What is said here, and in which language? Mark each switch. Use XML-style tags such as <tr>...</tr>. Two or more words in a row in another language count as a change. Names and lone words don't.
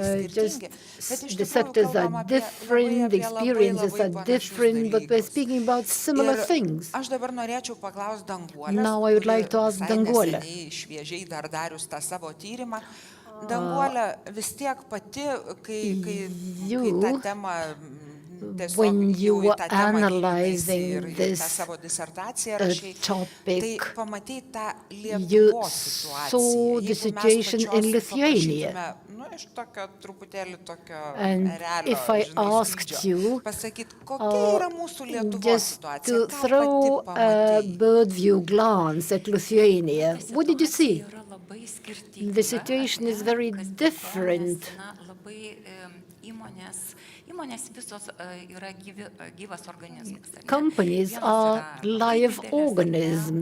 <en>Just</en> <lt>skirtingi. Bet iš</lt> <en>the</en> <lt>tikrųjų</lt> <en>sectors</en> <lt>kalbam</lt> <en>are</en> <lt>apie</lt> <en>different, the experiences are</en> <lt>panašius</lt> <en>different, but we're</en> <lt>dalykus.</lt> <en>speaking about similar</en> <lt>Ir</lt> <en>things.</en> <lt>Aš dabar norėčiau paklausti Danguolės.</lt> <en>Now I would like to ask</en> <lt>visai</lt> <en>Danguolę.</en> <lt>neseniai šviežiai dar darius tą savo tyrimą. Danguolė vis tiek pati, kai</lt> <en>you,</en> <lt>tą temą</lt> <en>when you</en> <lt>jau į</lt> <en>were</en> <lt>tą temą</lt> <en>analyzing</en> <lt>gilinaisi ir į</lt> <en>this,</en> <lt>tą savo disertaciją rašai,</lt> <en>topic,</en> <lt>tai pamatei tą</lt> <en>you</en> <lt>Lietuvos</lt> <en>saw</en> <lt>situaciją.</lt> <en>the</en> <lt>Jeigu mes</lt> <en>situation</en> <lt>pačios</lt> <en>in Lithuania.</en> <lt>paprašytume, nu, iš tokio truputėlį tokio</lt> <en>And</en> <lt>erelio,</lt> <en>if I</en> <lt>žinai,</lt> <en>asked</en> <lt>skrydžio,</lt> <en>you,</en> <lt>pasakyt, kokia yra mūsų Lietuvos</lt> <en>just</en> <lt>situacija,</lt> <en>to</en> <lt>ką</lt> <en>throw</en> <lt>pati</lt> <en>a</en> <lt>pamatei?</lt> <en>bird view glance at Lithuania, what did you see? The situation is very different. Companies are live organisms.</en>